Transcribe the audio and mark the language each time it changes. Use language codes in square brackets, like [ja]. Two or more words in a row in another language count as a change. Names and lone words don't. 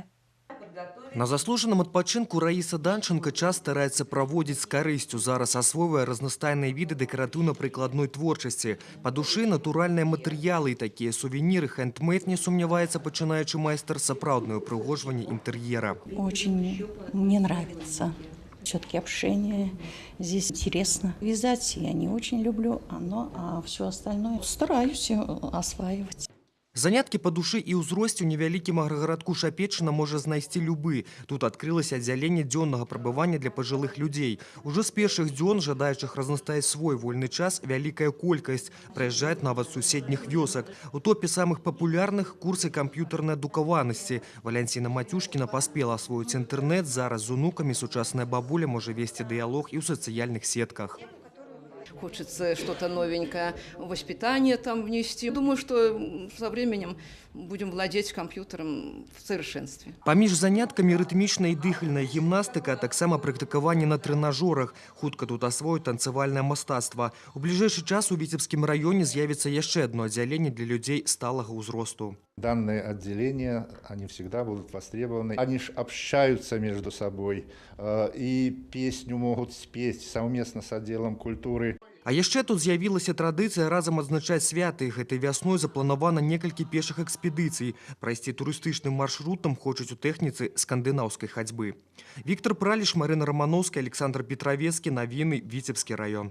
[ru] На заслуженном [be] адпачынку Раиса Данченко час старается праводзіць з карысцю. Зараз асвоiвае разнастайныя віды дэкаратыўна-прыкладной творчасці. Па душы натуральныя матэрыялы і такія сувеніры хендмейд, не сумняваецца пачынаючы майстар, сапраўднае упрыгожванне інтэр'ера. [ru] Очень мне нравится. все-таки общение. Здесь интересно. Вязать я не очень люблю, а все остальное стараюсь осваивать. [be] Заняткі па душы і ўзросце ў невялікім аграгарадку Шапечына можа знайсці любы. Тут адкрылася аддзяленне дзённага прабывання для пажылых людзей. Ужо з першых дзён жадаючых разнастаіць свой вольны час вялікая колькасць. Прыязджаюць нават з суседніх вёсак. У топе самых папулярных курсы камп'ютарнай адукаванасці. Валянціна Матюшкіна паспела асвоіць інтэрнэт. Зараз з унукамі сучасная бабуля можа весці дыялог і ў сацыяльных сетках. [ru] Хочется что-то новенькое, воспитание там внести. Думаю, что со временем будем владеть компьютером в совершенстве. [be] Паміж заняткамі рытмічная і дыхальная гімнастыка, а таксама практыкаванне на трэнажорах. Хутка тут асвоюць танцавальнае мастацтва. У бліжэйшы час у Віцебскім раёне з'явіцца яшчэ одно аддзяленне для людзей сталага ўзросту. [ru] Данные отделения, они всегда будут востребованы. Они ж общаются между собой и песню могут спеть совместно с отделом культуры. [be] А яшчэ тут з'явілася традыцыя разам адзначаць святы. Гэтай вясной запланавана некалькі пешых экспедыцый. Прайсці турыстычным маршрутам хочуць у тэхніцы скандынаўскай хадзьбы. Віктор Праліш, Марына Романовская, Александр Петровецкі. Навіны, Віцебскі раён.